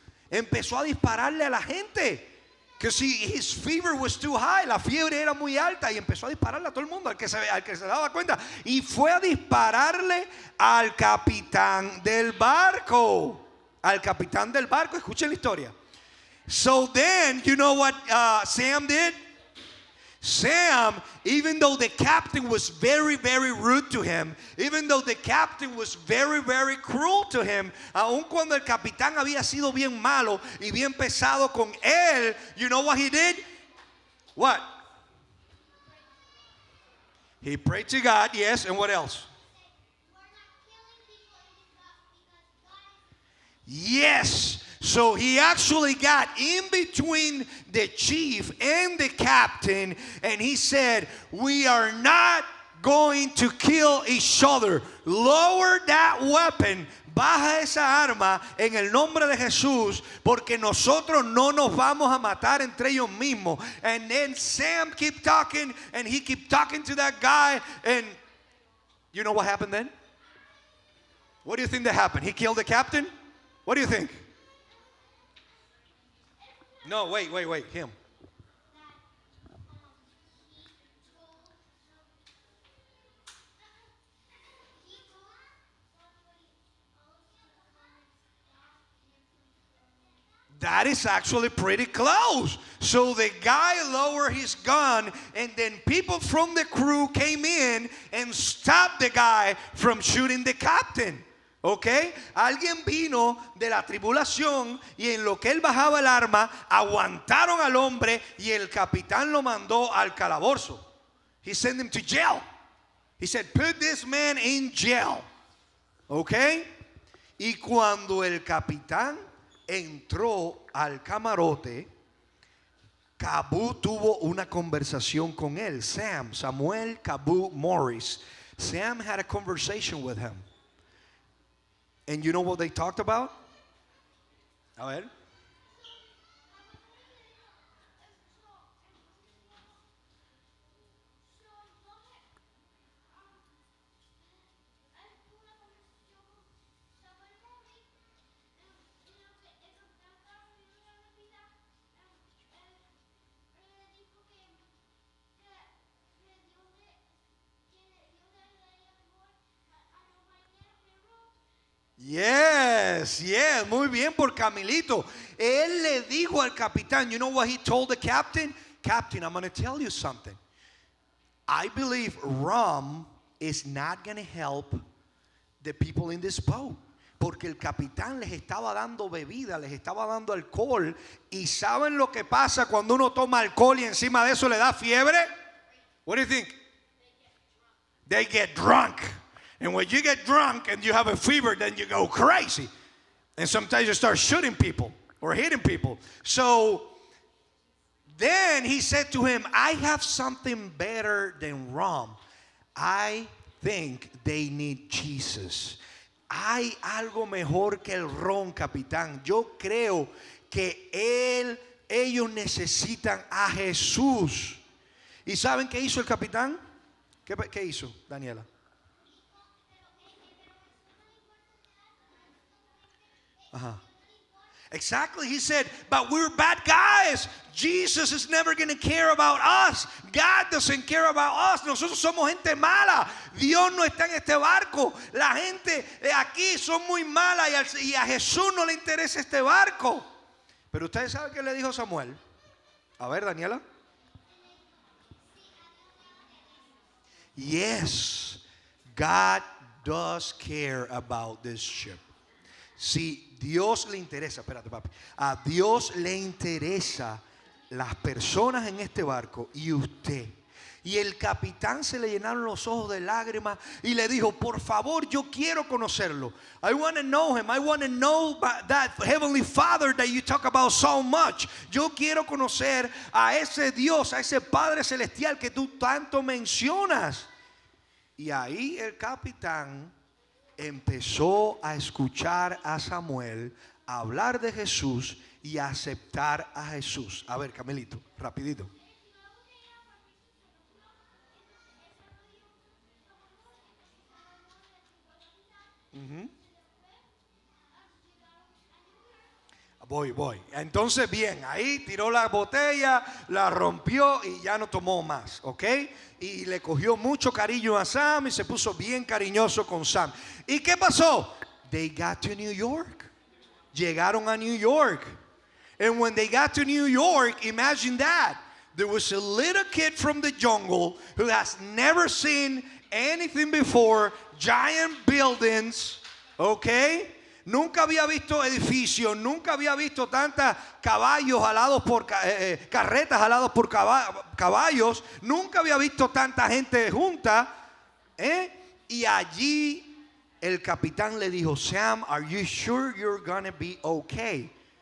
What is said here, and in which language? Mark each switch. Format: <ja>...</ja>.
<es>Empezó a dispararle a la gente.</es> <en>Because his fever was too high.</en> <es>La fiebre era muy alta. Y empezó a dispararle a todo el mundo, al que se daba cuenta. Y fue a dispararle al capitán del barco. Escuchen la historia.</es> <en>So then, you know what Sam did? Sam, even though the captain was very, very rude to him, even though the captain was very, very cruel to him,</en> <es>aun cuando el capitán había sido bien malo y bien pesado con él,</es> <en>you know what he did? What? He prayed to God, yes, and what else? Yes. So he actually got in between the chief and the captain, and he said, we are not going to kill each other. Lower that weapon.</en> <es>Baja esa arma en el nombre de Jesús, porque nosotros no nos vamos a matar entre ellos mismos.</es> <en>And then Sam kept talking, and he kept talking to that guy, and you know what happened then? What do you think that happened? He killed the captain? What do you think? No, wait, him. That is actually pretty close. So the guy lowered his gun, and then people from the crew came in and stopped the guy from shooting the captain.</en> <es>¿Ok? Alguien vino de la tribulación y en lo que él bajaba el arma, aguantaron al hombre y el capitán lo mandó al calabozo.</es> <en>He sent him to jail. He said, put this man in jail.</en> <es>¿Ok? Y cuando el capitán entró al camarote, Cabu tuvo una conversación con él. Samuel Cabu Morris.</es> <en>Sam had a conversation with him. And you know what they talked about?</en> <es>A ver. Yes, muy bien por Camilito. Él le dijo al capitán,</es> <en>you know what he told the captain? Captain, I'm going to tell you something. I believe rum is not going to help the people in this boat.</en> <es>Porque el capitán les estaba dando bebida, les estaba dando alcohol. ¿Y saben lo que pasa cuando uno toma alcohol y encima de eso le da fiebre?</es> <en>What do you think? They get drunk. And when you get drunk and you have a fever, then you go crazy. And sometimes you start shooting people or hitting people. So then he said to him, I have something better than rum. I think they need Jesus.</en> <es>Hay algo mejor que el ron, capitán. Yo creo que ellos necesitan a Jesús. ¿Y saben qué hizo el capitán? ¿Qué hizo, Daniela?</es> <en>Exactly. He said, but we're bad guys. Jesus is never going to care about us. God doesn't care about us.</en> <es>Nosotros somos gente mala. Dios no está en este barco. La gente aquí son muy mala y a Jesús no le interesa este barco. Pero ustedes saben qué le dijo Samuel. A ver, Daniela.</es> <en>Yes, God does care about this ship.</en> <es>Si Dios le interesa, espérate papi, a Dios le interesa las personas en este barco y usted. Y el capitán se le llenaron los ojos de lágrimas y le dijo, por favor, yo quiero conocerlo.</es> <en>I want to know him. I want to know that heavenly Father that you talk about so much.</en> <es>Yo quiero conocer a ese Dios, a ese Padre celestial que tú tanto mencionas. Y ahí el capitán empezó a escuchar a Samuel, a hablar de Jesús y a aceptar a Jesús. A ver, Camilito, rapidito. Voy. Entonces, bien, ahí tiró la botella, la rompió y ya no tomó más, ¿ok? Y le cogió mucho cariño a Sam y se puso bien cariñoso con Sam. ¿Y qué pasó?</es> <en>They got to New York.</en> <es>Llegaron a New York.</es> <en>And when they got to New York, imagine that. There was a little kid from the jungle who has never seen anything before, giant buildings, ¿ok?</en> <es>Nunca había visto edificios, nunca había visto tantos caballos alados por carretas aladas por caballos, nunca había visto tanta gente junta, y allí el capitán le dijo,</es> <en>Sam, are you sure you're gonna be okay?</en>